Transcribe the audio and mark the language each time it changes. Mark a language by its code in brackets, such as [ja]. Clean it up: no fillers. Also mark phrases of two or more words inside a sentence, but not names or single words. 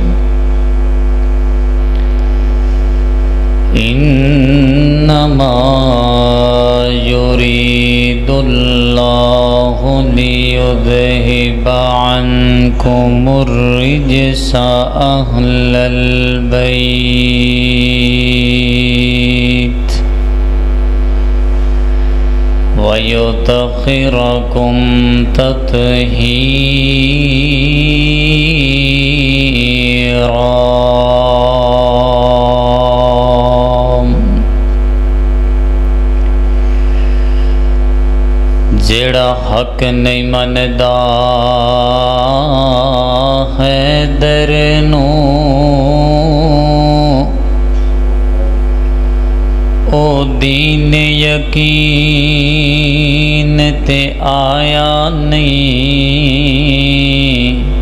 [ar] إنما يريد الله ليذهب عنكم الرجس أهل البيت ويطهركم تطهيرا. [pa] جیڑا حق نہیں مندا حیدر نو او دین یقین تے آیا نہیں.